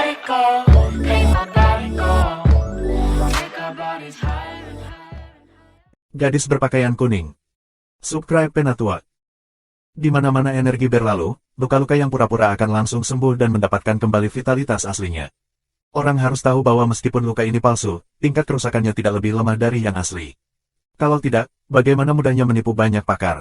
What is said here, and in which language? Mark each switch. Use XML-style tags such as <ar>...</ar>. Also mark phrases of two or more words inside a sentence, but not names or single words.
<en>go, make my body go. Take our bodies higher and higher.</en> <id>Gadis berpakaian kuning. Subscribe Penatua. Di mana-mana energi berlalu, luka-luka yang pura-pura akan langsung sembuh dan mendapatkan kembali vitalitas aslinya. Orang harus tahu bahwa meskipun luka ini palsu, tingkat kerusakannya tidak lebih lemah dari yang asli. Kalau tidak, bagaimana mudahnya menipu banyak pakar.</id>